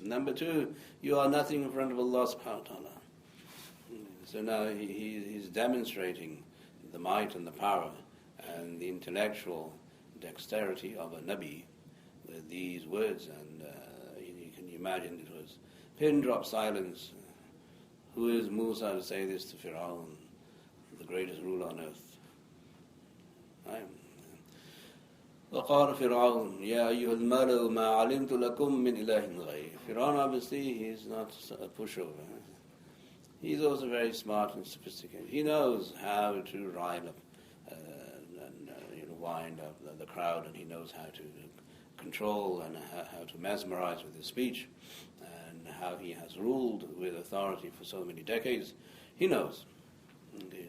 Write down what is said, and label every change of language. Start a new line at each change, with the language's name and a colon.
English: Number two, you are nothing in front of Allah subhanahu wa ta'ala. So now he's demonstrating the might and the power and the intellectual dexterity of a Nabi with these words. And you can imagine it was pin drop silence. Who is Musa to say this to Fir'awn, the greatest ruler on earth?
Arabic: وقال فرعون يا أيها الملأ ما علمت لكم من إله غيري.
English: Fir'aun, obviously, he's not a pushover. He's also very smart and sophisticated. He knows how to rile up and wind up the crowd, and he knows how to control and how to mesmerize with his speech, and how he has ruled with authority for so many decades. He knows. Okay.